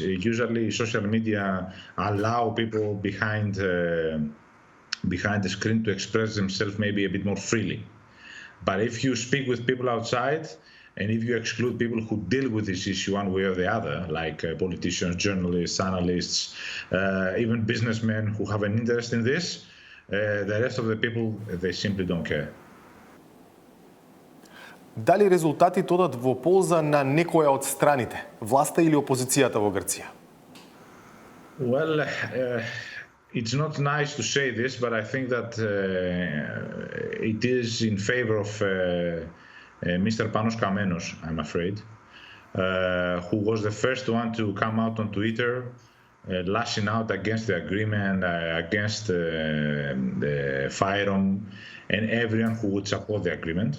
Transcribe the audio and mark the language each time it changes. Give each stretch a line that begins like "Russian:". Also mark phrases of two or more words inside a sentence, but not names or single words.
English: Usually social media allow people behind the screen to express themselves maybe a bit more freely. But if you speak with people outside, and if you exclude people who deal with this issue one way or the other, like politicians, journalists, analysts, even businessmen who have an interest in this, the rest of the people, they simply don't care.
Macedonian: Дали резултатите одат во полза на некоја од страните, власта или опозицијата во Грција?
English: Well, it's not nice to say this, but I think that it is in favor of Mr. Panos Kamenos, I'm afraid, who was the first one to come out on Twitter lashing out against the agreement, against the Fyrom, and everyone who would support the agreement.